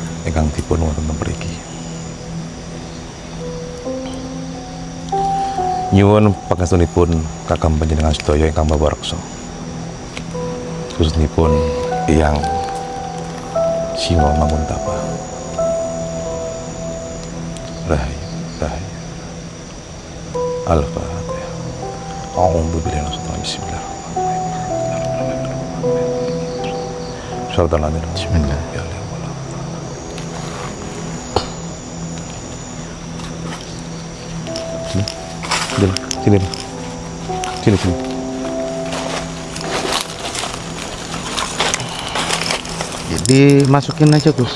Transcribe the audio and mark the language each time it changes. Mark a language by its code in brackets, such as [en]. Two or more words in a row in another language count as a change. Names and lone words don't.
[jv] ingkang dipun wonten mriki. Nyuwun pangestunipun Kakang panjenengan sedaya ingkang mawareksa. Khususipun Eyang Singo Manguntapa. Rahayu, rahayu. [ar] Al-Fatihah. أعوذ بالله من الشيطان الرجيم. بسم الله الرحمن الرحيم. Bismillah. [id] Sini, sini, sini. Jadi masukin aja Gus.